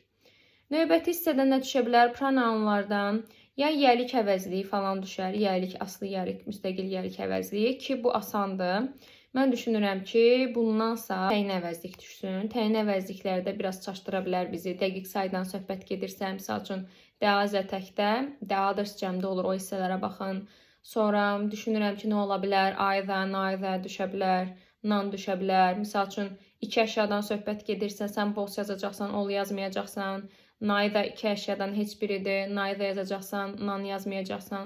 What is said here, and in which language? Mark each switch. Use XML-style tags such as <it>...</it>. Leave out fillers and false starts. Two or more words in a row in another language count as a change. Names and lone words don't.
<az>Növbəti hissədə nə düşə bilər? Pronounlardan ya yiyəlik əvəzliyi falan düşər. Yiyəlik, aslı yiyəlik, müstəqil yiyəlik əvəzliyi ki, bu asandır. Mən düşünürəm ki, bundansa təyin əvəzlik düşsün. Təyin əvəzliklərdə biraz çaşdıra bilər bizi. Dəqiq saydan söhbət gedirsə, misal üçün the təkdə,</az> <en>the others</en> <az>cəmdə olur, o hissələrə baxın. Sonra düşünürəm ki, nə ola bilər? Neither düşə bilər, none düşə bilər. Misal üçün iki əşyadan söhbət gedirsə, sən both yazacaqsan, all yazmayacaqsan. Neither iki əşyadan heç biridir, neither yazacaqsan, none yazmayacaqsan.</az>